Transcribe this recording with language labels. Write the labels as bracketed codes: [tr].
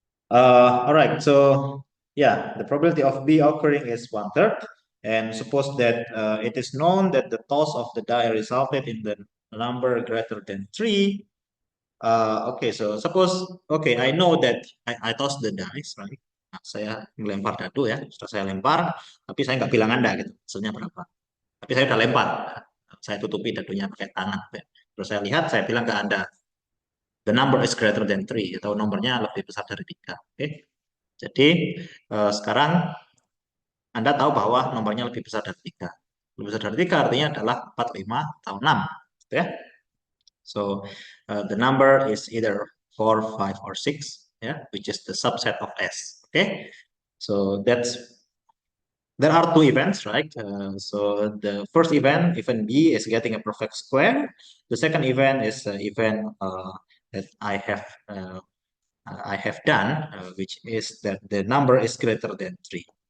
[en] All right, so yeah, the probability of B occurring is 1/3. And suppose that it is known that the toss of the die resulted in the number greater than 3. Okay, so suppose, okay, I know that I toss the dice, right? [id] Nah, saya melempar dadu ya, sudah saya lempar, tapi saya nggak bilang Anda gitu, hasilnya berapa. Tapi saya udah lempar, saya tutupi dadunya pakai tangan. Terus saya lihat, saya bilang ke Anda, [en] the number is greater than 3, [id] atau nomornya lebih besar dari 3. Oke, jadi sekarang Anda tahu bahwa nomornya lebih besar dari 3. Lebih besar dari 3 artinya adalah 4, 5, atau 6. Gitu ya. [en] So the number is either 4, 5, or 6, yeah, which is the subset of S. Okay, so there are two events, right? So the first event B, is getting a perfect square. The second event is event that I have done, which is that the number is greater than 3.